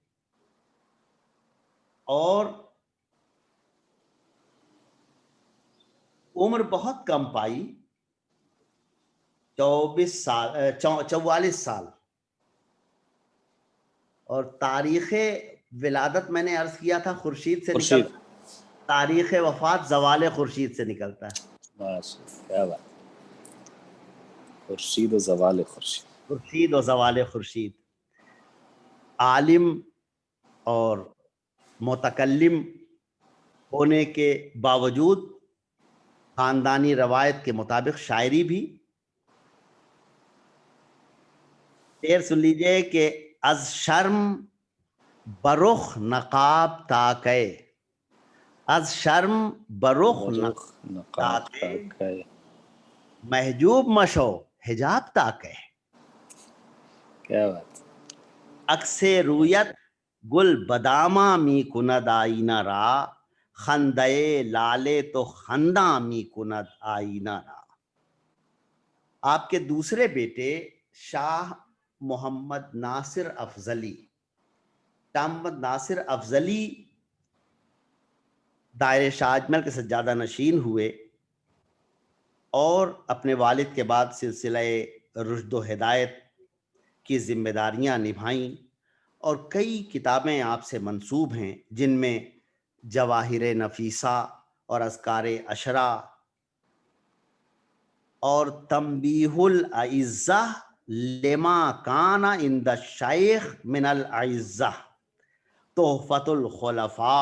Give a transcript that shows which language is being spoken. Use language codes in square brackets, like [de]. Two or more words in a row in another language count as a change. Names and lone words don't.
[ur] اور عمر بہت کم پائی، 44 سال، اور تاریخ ولادت میں نے عرض کیا تھا خورشید سے نکلتا، تاریخ وفات زوال خورشید سے نکلتا ہے۔ کیا بات، خورشید و زوال خورشید، خورشید و زوال خورشید۔ عالم اور متکلم ہونے کے باوجود خاندانی روایت کے مطابق شاعری بھی۔ شعر سن لیجئے کہ [fa] از شرم برخ نقاب تاکے، از شرم برخ برخ نقاب تاکے، تاکے. محجوب مشو حجاب تاکے. [ur] کیا بات. [fa] اکسے رویت گل بداما می کند آئینہ را، خندے لالے تو خنداں می کند آئینہ را. [ur] آپ کے دوسرے بیٹے شاہ محمد ناصر افضلی، شاہ محمد ناصر افضلی دائرے شاہ اجمل کے سجادہ نشین ہوئے اور اپنے والد کے بعد سلسلہ رشد و ہدایت کی ذمہ داریاں نبھائیں، اور کئی کتابیں آپ سے منسوب ہیں جن میں جواہر نفیسہ اور اذکار عشرہ اور تنبیہ الاعزہ لما کان عند الشیخ من الاعزہ، تحفۃ الخلفاء.